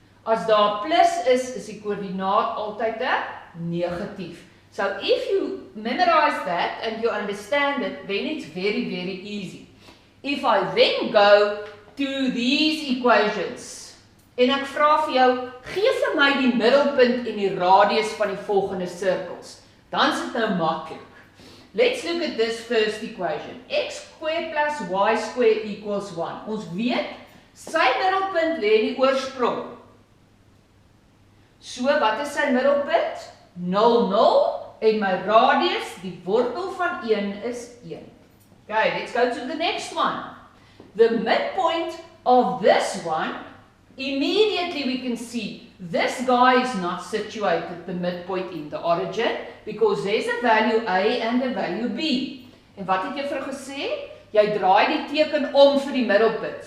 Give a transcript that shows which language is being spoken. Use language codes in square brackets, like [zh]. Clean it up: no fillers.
[af] As daar plus is die koördinaat altyd 'n negatief. [en] So if you memorize that and you understand it, then it's very, very easy. If I then go to these equations, [af] en ek vra vir jou, gee vir my die middelpunt en die radius van die volgende sirkels, dan is dit nou maklik. [en] Let's look at this first equation. X square plus y square equals 1. [af] Ons weet, sy middelpunt lê in die oorsprong. So, wat is sy middelpunt? 0, 0, en my radius, die wortel van 1 is 1. [en] Okay, let's go to the next one. The midpoint of this one, immediately we can see this guy is not situated the midpoint in the origin because there's a value A and a value B. [af] En wat het jy vir gesê? Jy draai die teken om vir die middelpunt.